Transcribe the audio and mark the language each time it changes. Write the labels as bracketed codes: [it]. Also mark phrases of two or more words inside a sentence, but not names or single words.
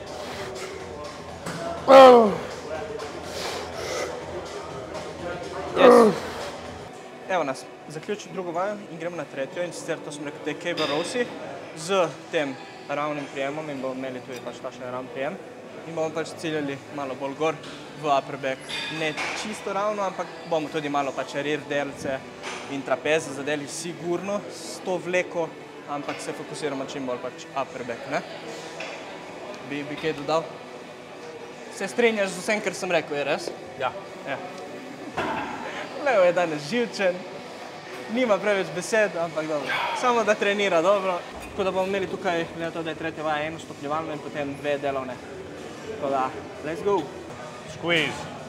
[en] Yes. [sl] Evo nas, zaključil drugo vajo in gremo na tretjo, in sicer to smo rekli, da je cable rowsi z tem ravnim prijemom in bomo imeli tudi pač takšen ravn prijem in bomo pač ciljali malo bolj gor v [en] upper back. [sl] Ne čisto ravno, ampak bomo tudi malo pač rear delce in trapeze zadeli sigurno s to vleko, ampak se fokusiramo čim bolj pač [en] upper back, [sl] ne? Bi kaj dodal? Se strinjaš z vsem, kar sem rekel, je res? Ja. Leo je danes živčen, nima preveč besed, ampak dobro. Samo da trenira dobro. Tako da bomo imeli tukaj, glede to, da je tretja vaja 1 stopnjevalno in potem 2 delovne. Tako da, [en] let's go! Squeeze.